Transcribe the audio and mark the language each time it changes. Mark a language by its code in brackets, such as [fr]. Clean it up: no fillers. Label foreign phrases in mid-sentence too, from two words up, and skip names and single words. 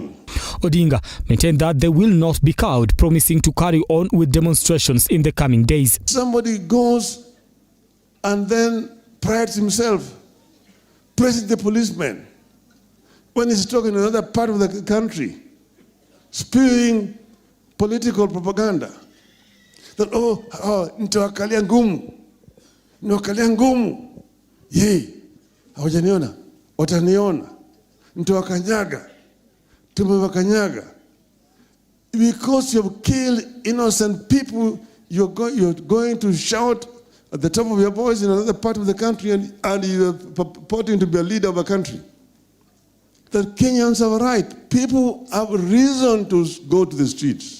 [en] Odinga maintained that they will not be cowed, promising to carry on with demonstrations in the coming days. Somebody goes and then prides himself, praises the policeman when he's talking in another part of the country, spewing political propaganda. That, [sw] nitawakalia ngumu. Nitawakalia ngumu. Yei, hawajaniona, wataniona. Nitawakanyaga. Tumewakanyaga. [en] Because you've killed innocent people, you're going to shout at the top of your voice in another part of the country and you're purporting to be a leader of a country. That Kenyans have a right. People have reason to go to the streets.